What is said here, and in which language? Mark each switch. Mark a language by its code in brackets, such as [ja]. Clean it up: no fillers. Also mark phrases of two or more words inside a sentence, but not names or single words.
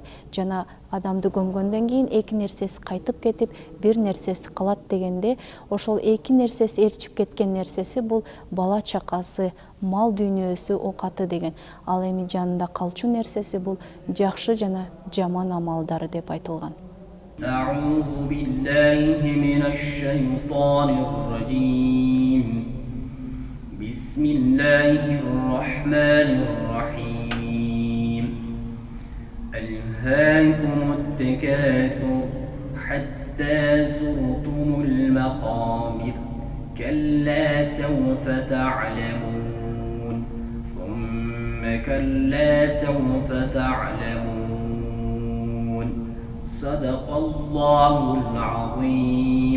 [ky] Жана адамды көмгөндөн кийин 2 нерсеси кайтып кетип, 1 нерсеси калат дегенде, ошол 2 нерсеси ээрчип кеткен нерсеси бул бала чакасы, мал дүйнөсү, оокаты деген. Ал эми жанында калчу нерсеси бул жакшы жана жаман амалдары деп айтылган. [ar] أعوذ بالله من الشيطان الرجيم بسم الله الرحمن الرحيم ألهاكم التكاثر حتى زرتم المقابر كلا سوف تعلمون ثم كلا سوف تعلمون صدق الله العظيم